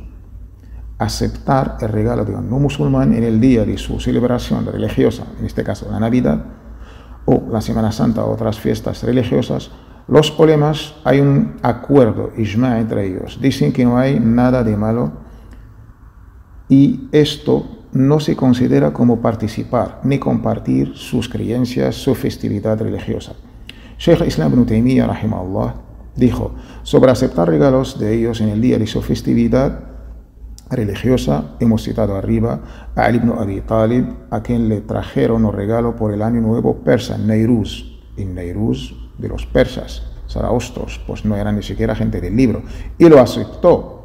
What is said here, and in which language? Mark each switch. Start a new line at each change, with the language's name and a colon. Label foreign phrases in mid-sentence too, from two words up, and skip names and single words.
Spanish: Aceptar el regalo de un no musulmán en el día de su celebración religiosa, en este caso la Navidad, o la Semana Santa o otras fiestas religiosas, los ulemas, hay un acuerdo, ijma entre ellos. Dicen que no hay nada de malo y esto no se considera como participar ni compartir sus creencias, su festividad religiosa. Sheikh Islam ibn Taymiyyah, rahimahullah, dijo sobre aceptar regalos de ellos en el día de su festividad religiosa, hemos citado arriba a Ali ibn Abi Talib, a quien le trajeron un regalo por el año nuevo persa, Nairuz, en Nairuz de los persas, zaraostros, pues no eran ni siquiera gente del libro, y lo aceptó.